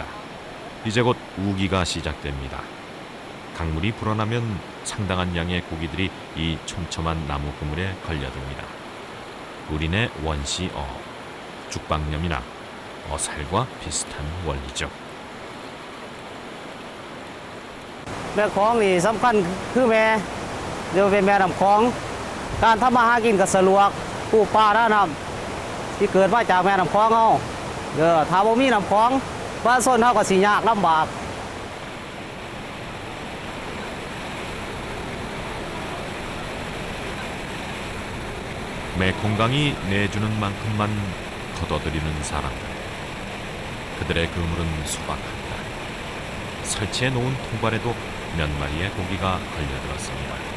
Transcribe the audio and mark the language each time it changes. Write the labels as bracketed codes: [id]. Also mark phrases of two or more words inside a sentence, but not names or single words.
[ko] 이제 곧 우기가 시작됩니다. 강물이 불어나면 상당한 양의 고기들이 이 촘촘한 나무 그물에 걸려듭니다. 우리네 원시어업, 죽방염이나 어살과 비슷한 원리죠. [tts] แม่คลองนี่สำคัญคือแม่เดี๋ยวเป็นแม่น้ำคลองการทำมาหากินก็สะดวกปลูกป่าหน้าน้ำที่เกิดมาจากแม่น้ำคลองเอาถ้าบ่มีน้ำคลองบ้านส้นเฮาก็สิยากลำบาก [ko] 메콩강이 내주는 만큼만 걷어들이는 사람들. 그들의 그물은 소박합니다. 설치해 놓은 통발에도 몇 마리의 고기가 걸려들었습니다.